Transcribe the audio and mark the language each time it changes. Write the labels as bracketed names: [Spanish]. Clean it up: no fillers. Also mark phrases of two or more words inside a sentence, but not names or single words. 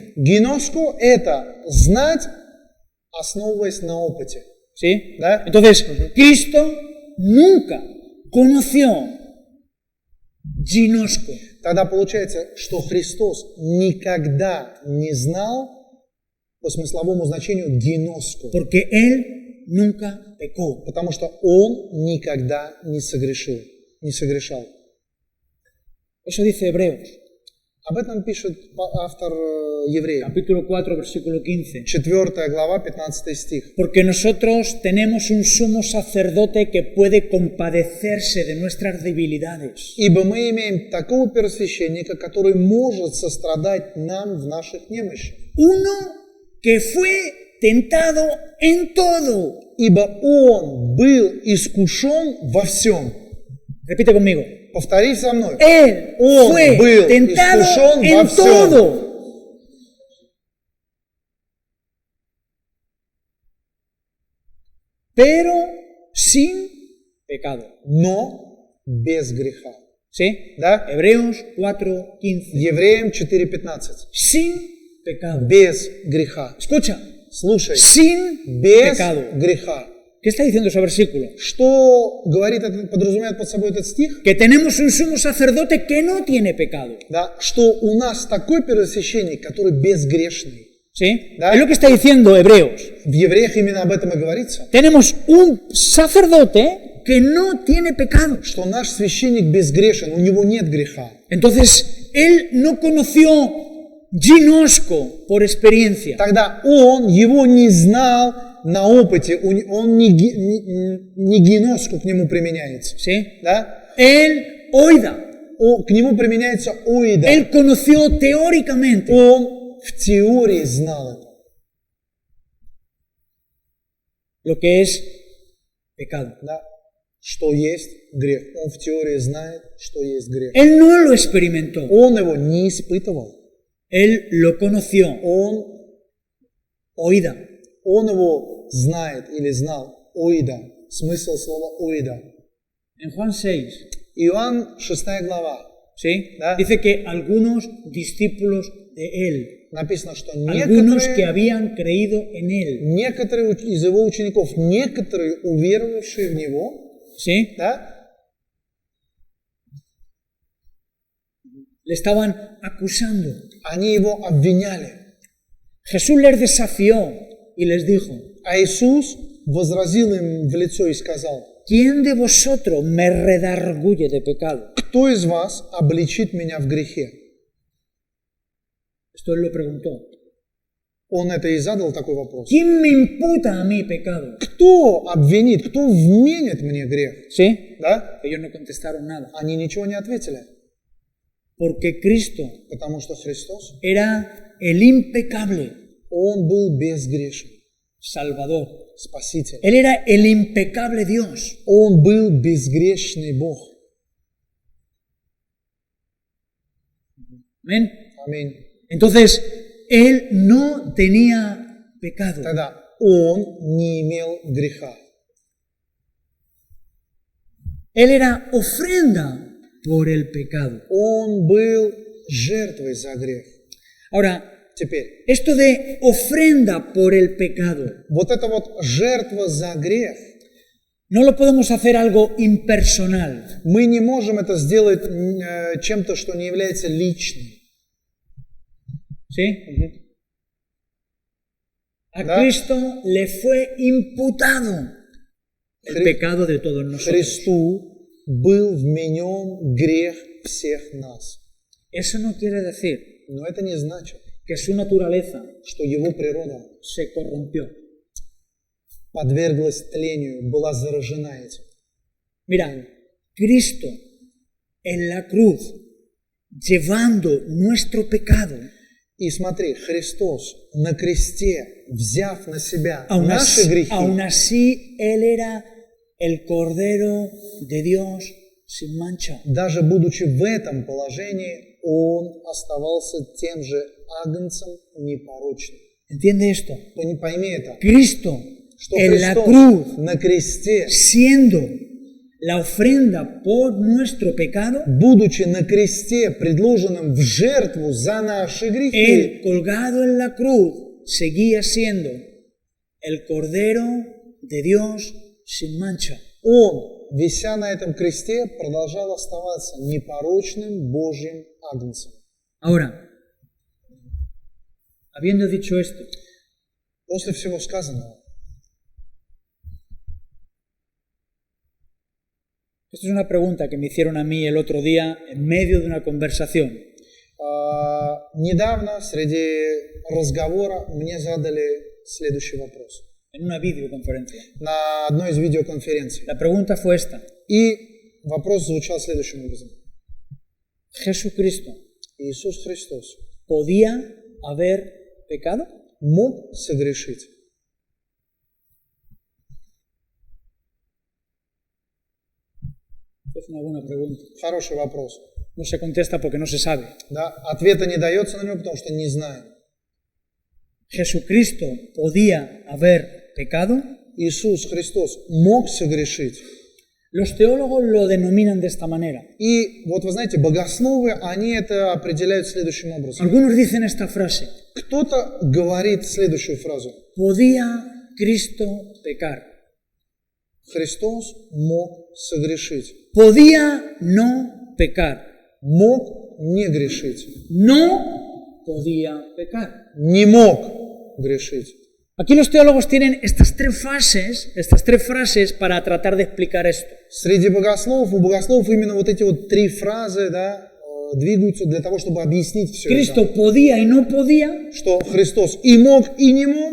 [Russian] гиноско – это знать, основываясь на опыте. [Spanish] ¿Sí? [Russian] Да? [Spanish] Entonces, Cristo nunca conoció ginosco. [Russian] Тогда получается, что Христос никогда не знал по смысловому значению гиноско, [Spanish] Porque Él nunca pecó. [Russian] потому что Он никогда не согрешал. [Spanish] Eso dice Hebreos, [Russian] Об этом пишет автор Евреев. [Spanish] capítulo 4, versículo 15. [Russian] 4 глава, 15 стих. [Spanish] Porque nosotros tenemos un sumo sacerdote que puede compadecerse de nuestras debilidades. [Russian] Ибо мы имеем такого первосвященника, который может сострадать нам в наших немощах. [Spanish] Uno que fue tentado en todo. [Russian] Ибо Он был искушен во всем. [Spanish] Repite conmigo. [Russian] Повтори за мной. [Spanish] Él [Russian] Он [Spanish] fue [Russian] был [Spanish] tentado [Russian] искушен во [Spanish] en [Russian] всем. [Spanish] todo. Pero sin pecado. [Russian] Но без греха. [Spanish] ¿Sí? [Russian] Да? [Spanish] Hebreos 4:15. [Russian] Евреям 4:15. [Spanish] Sin pecado. [Russian] Без греха. [Spanish] Escucha. [Russian] Слушай, [Spanish] Sin [Russian] без [Spanish] pecado. [Russian] греха. [Spanish] ¿Qué está diciendo ese versículo? [Russian] Что говорит, подразумевает под собой этот стих? [Spanish] Que tenemos un sumo sacerdote que no tiene pecado. [Russian] Да, что у нас такой первосвященник, который безгрешный. [Spanish] ¿Sí? [Russian] Да. [Spanish] Es lo que está diciendo Hebreos. [Russian] В Евреях именно об этом и говорится. [Spanish] Tenemos un sacerdote que no tiene pecado. [Russian] Что наш священник безгрешен, у него нет греха. [Spanish] Entonces, él no conoció ginosco por experiencia. [Russian] Тогда он его не знал на опыте, он не гиноску к нему применяется. [Spanish] ¿Sí? [Russian] Да? [Spanish] Él oida. [Russian] К нему применяется оида. [Spanish] Él conoció teóricamente. [Russian] Он в теории знал это. [Spanish] Lo que es pecado. [Russian] Да? Что есть грех. Он в теории знает, что есть грех. [Spanish] Él no lo experimentó. [Russian] Он его не испытывал. [Spanish] Él lo conoció. [Russian] Он [Spanish] Oída. [Russian] его знает или знал. Оида. Смысл слова оида. [Spanish] En Juan 6, [Russian] Иоанн 6 глава. [Spanish] ¿sí? [Russian] Da. [Spanish] Dice que algunos discípulos de él [Russian] написано, что [Spanish] algunos que habían creído en él. [Russian] некоторые из его учеников, некоторые уверовавшие в него, [Spanish] ¿Sí? [Russian] да, [Spanish] Le estaban acusando. [Russian] они его обвиняли. [Spanish] Jesús les desafió y les dijo, [Russian] А Иисус возразил им в лицо и сказал: [Spanish] ¿quién de vosotros me redarguye de pecado? [Russian] «Кто из вас обличит меня в грехе?» [Spanish] Esto él lo preguntó. [Russian] Он это и задал такой вопрос. [Spanish] ¿Quién me imputa a mí pecado? [Russian] Кто обвинит, кто вменит мне грех? [Spanish] ¿Sí? [Russian] Да? [Spanish] Ellos no contestaron nada. [Russian] Они ничего не ответили, [Spanish] Porque Cristo [Russian] потому что Христос, [Spanish] era el impecable [Russian] Он был безгрешен, [Spanish] Salvador. [Russian] Спаситель. [Spanish] Él era el impecable Dios. [Russian] Он был безгрешный Бог. [Spanish] Amén. [Russian] Аминь. [Spanish] Entonces, él no tenía pecado. [Russian] Тогда Он не имел греха. [Spanish] Él era ofrenda por el pecado. [Russian] Он был жертвой за грех. [Spanish] Ahora, [Russian] Теперь, [Spanish] esto de ofrenda por el pecado, [Russian] вот эта вот жертва за грех, [Spanish] no lo podemos hacer algo impersonal. [Russian] мы не можем это сделать чем-то, что не является личным. [Spanish] ¿Sí? A [Russian] Да. [Spanish] Cristo le fue imputado el pecado de todos nosotros. [Russian] Христу был вменен грех всех нас. [Spanish] Eso no quiere decir [Russian] Но это не значит, [Spanish] que su naturaleza [Russian] что его природа [Spanish] se corrompió. [Russian] подверглась тлению, была заражена этим. [Spanish] Mira, Cristo en la cruz, llevando nuestro pecado, [Russian] И смотри, Христос на кресте, взяв на себя [Spanish] aún [Russian] наши грехи, [Spanish] así Él era el Cordero de Dios sin mancha. [Russian] даже будучи в этом положении, Он оставался тем же агнцем непорочным. [Spanish] ¿Entiende esto? [Russian] Пойми это, [Spanish] Cristo [Russian] что [Spanish] en la [Russian] Христос [Spanish] cruz, [Russian] на кресте, [Spanish] siendo la ofrenda por nuestro pecado, [Russian] будучи на кресте, предложенным в жертву за наши грехи, [Spanish] Él colgado en la cruz seguía siendo el Cordero de Dios sin mancha. [Russian] Он, вися на этом кресте, продолжал оставаться непорочным Божьим агнцем. [Spanish] Ahora, habiendo dicho esto, [Russian] После всего сказанного, [Spanish] esta es una pregunta que me hicieron a mí el otro día en medio de una conversación. [Russian] недавно среди разговора мне задали следующий вопрос [Spanish] En una videoconferencia. [Russian] на одной из видеоконференций. [Spanish] La pregunta fue esta. [Russian] И вопрос звучал следующим образом. [Spanish] ¿Jesucristo [Russian] Иисус Христос [Spanish] podía haber pecado? [Russian] мог согрешить? [Spanish] Es una buena pregunta. [Russian] Хороший вопрос. [Spanish] No se contesta porque no se sabe. [Russian] Да? Ответа не дается на него, потому что не знаем. [Spanish] ¿Jesucristo podía haber pecado? [Russian] Иисус Христос мог согрешить. [Spanish] Los teólogos lo denominan de esta manera. [Russian] И вот вы знаете, богословы, они это определяют следующим образом. [Spanish] Algunos dicen esta frase. [Russian] Кто-то говорит следующую фразу. [Spanish] ¿Podía Cristo pecar? [Russian] Христос мог согрешить. [Spanish] Podía no pecar. [Russian] Мог не грешить. [Spanish] No podía pecar. [Russian] Не мог грешить. [Spanish] Aquí los teólogos tienen estas tres frases para tratar de explicar esto. [Russian] Среди богословов, у богословов именно вот эти вот три фразы, да, двигаются для того, чтобы объяснить все [Spanish] Cristo [Russian] это. [Spanish] podía y no podía, [Russian] Что Христос и мог, и не мог,